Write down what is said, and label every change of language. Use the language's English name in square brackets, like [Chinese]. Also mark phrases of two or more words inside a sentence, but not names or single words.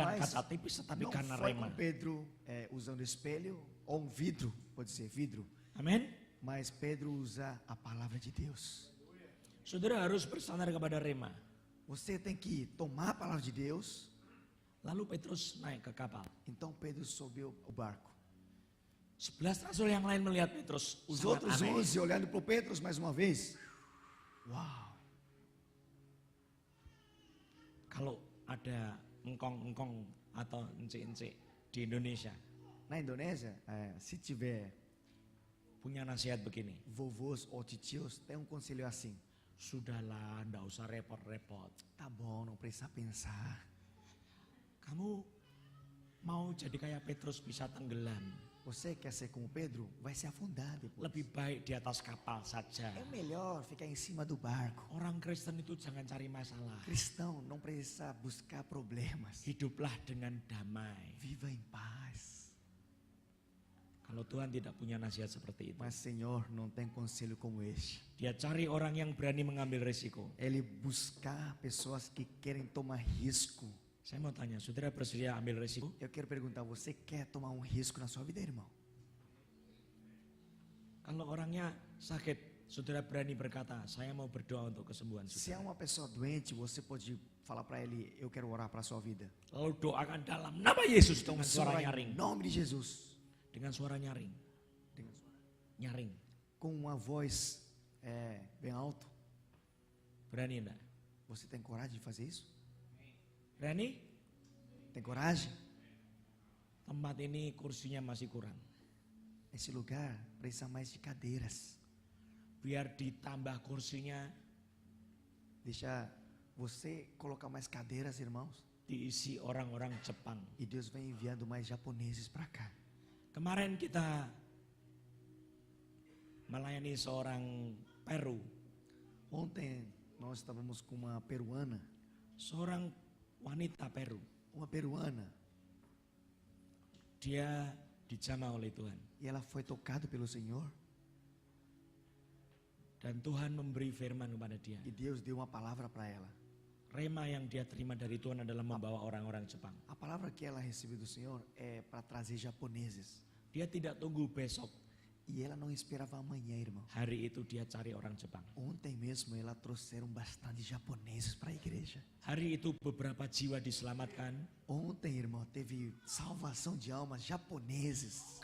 [Portuguese] Mas [Indonesian] kaca tipis tetapi [Portuguese] não [Indonesian] karena [Portuguese] foi [Indonesian] rema. [Portuguese] com Pedro usando espelho ou um vidro, pode ser vidro, [Indonesian] Amin. [Portuguese] mas Pedro usa a palavra de Deus. [Indonesian] Saudara harus bersandar kepada rema. [Portuguese] Você tem que tomar a palavra de Deus. [Indonesian] Lalu Petrus naik ke kapal. [Portuguese] Então Pedro subiu o barco. [Indonesian] 11 rasul yang lain melihat Petrus. [Portuguese] Os [Indonesian] sangat [Portuguese] outros [Indonesian] aneh. [Portuguese] 11 olhando para o Pedro mais uma vez. Uau! [Indonesian] Kalau ada engkong-engkong atau encik-encik di Indonesia [Portuguese] Na Indonésia, se tiver [Indonesian] punya nasihat begini. [Portuguese] vovôs ou titios, tem um conselho assim. [Indonesian] Sudahlah, ndak usah repot-repot. [Portuguese] Tá bom, não precisa pensar. [Indonesian] Kamu mau jadi kayak Petrus bisa tenggelam. [Portuguese] Você quer ser como Pedro? Vai se afundar depois. [Indonesian] Lebih baik di atas kapal saja. [Portuguese] É melhor ficar em cima do barco. [Indonesian] Orang Kristen itu jangan cari masalah. [Portuguese] Cristão não precisa buscar problemas. [Indonesian] Hiduplah dengan damai. [Portuguese] Viva em paz. [Indonesian] Kalau Tuhan tidak punya nasihat seperti itu. [Portuguese] Mas Senhor não tem conselho como este. [Indonesian] Dia cari orang yang berani mengambil risiko. [Portuguese] Ele buscar pessoas que querem tomar risco. [Indonesian] Saya mau tanya, saudara bersedia ambil risiko? [Portuguese] Eu quero perguntar, você quer tomar um risco na sua vida, irmão? [Indonesian] Kalau orangnya sakit, saudara berani berkata, saya mau berdoa untuk kesembuhan [Portuguese] Se é [Indonesian] saudara. [Portuguese] uma pessoa doente, você pode falar para ele, eu quero orar para a sua vida. [Indonesian] Lalu doakan dalam nama Yesus [Portuguese] Então, [Indonesian] dengan suara [Portuguese] ora [Indonesian] nyaring. [Portuguese] em nome de Jesus. [Indonesian] Dengan suara nyaring. Dengan suara- Nyaring. [Portuguese] Com uma voz bem alto. [Indonesian] Berani enggak? [Portuguese] Você tem coragem de fazer isso? [Indonesian] Berani? [Portuguese] Tem coragem? [Indonesian] Tempat ini kursinya masih kurang. [Portuguese] Esse lugar precisa mais de cadeiras. [Indonesian] Biar ditambah kursinya, [Portuguese] Deixa você colocar mais cadeiras, irmãos. [Indonesian] diisi orang-orang Jepang. [Portuguese] E Deus vem enviando mais japoneses para cá. [Indonesian] Kemarin kita melayani seorang Peru. [Portuguese] Ontem nós estávamos com uma peruana. [Indonesian] Seorang wanita Peru. [Portuguese] Uma peruana. [Indonesian] Dia dijamah oleh Tuhan. [Portuguese] E ela foi tocada pelo Senhor. [Indonesian] Dan Tuhan memberi firman kepada dia. [Portuguese] E Deus deu uma palavra para ela. [Indonesian] Rema yang dia terima dari Tuhan adalah membawa orang-orang Jepang. [Portuguese] A palavra que ela recebeu do Senhor é para trazer japoneses. [Indonesian] Dia tidak tunggu besok. [Portuguese] E ela não esperava amanhã, irmão. [Indonesian] Hari itu dia cari orang Jepang. [Portuguese] Ontem mesmo ela trouxeram bastante japoneses para a igreja. [Indonesian] Hari itu beberapa jiwa diselamatkan. [Portuguese] Ontem, irmão, teve salvação de almas japoneses.